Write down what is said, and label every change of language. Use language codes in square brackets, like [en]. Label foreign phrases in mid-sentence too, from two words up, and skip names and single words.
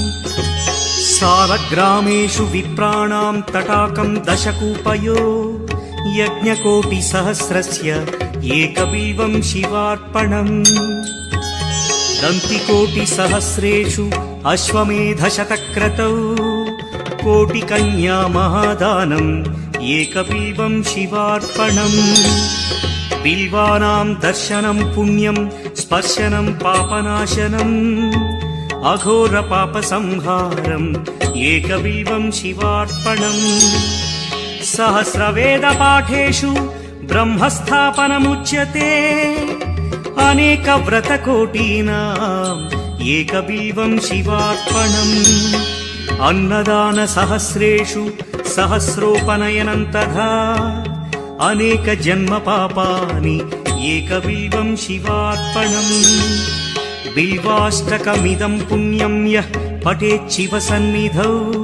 [sa] सालग्रामेषु विप्राणां तटाकं दशकूपयो यज्ञकोटिसहस्रस्य एकबिल्वं शिवार्पणम् दन्तिकोटिसहस्रेषु अश्वमेधशतक्रतौ कोटिकन्या महादानम् एकबिल्वं शिवार्पणम् बिल्वानां दर्शनं पुण्यं स्पर्शनं पापनाशनम् అఘోర పాప సంహారం ఏకబిల్వం శివార్పణం సహస్రవేద పాఠేషు బ్రహ్మస్థాపనముచ్యతే అనేక వ్రతకోటీనాం ఏకబిల్వం శివార్పణం అన్నదాన సహస్రేషు సహస్రోపనయనం తథా అనేక జన్మ పాపాని ఏకబిల్వం శివార్పణం బిల్వాష్టకమిదం పుణ్యం యః పఠేచ్చివ సన్నిధౌ